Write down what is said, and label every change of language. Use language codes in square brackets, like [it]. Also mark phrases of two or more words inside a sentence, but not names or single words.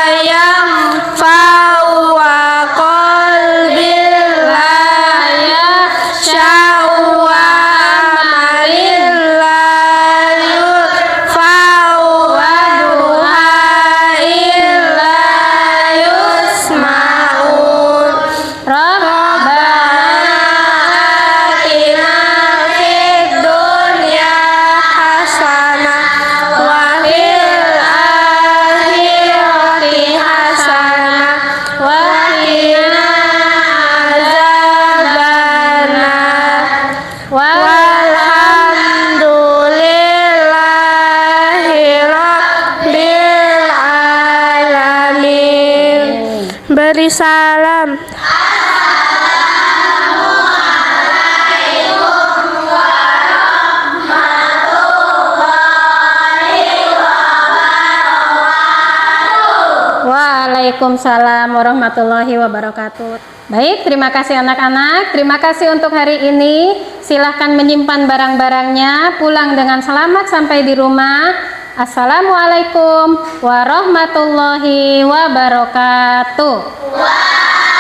[ar] ينفع وقلب لا يخشع وعمل لا يرفع ودعاء لا يسمع. ربنا آتنا في الدنيا حسنة وفي الآخرة حسنة وقنا عذاب النار. والحمد لله رب العالمين. [id] Beri salam. [ar] وعليكم السلام ورحمة الله وبركاته. [id] Baik, terima kasih anak-anak. Terima kasih untuk hari ini. Silahkan menyimpan barang-barangnya, pulang dengan selamat sampai di rumah. [ar] السلام عليكم ورحمة الله وبركاته.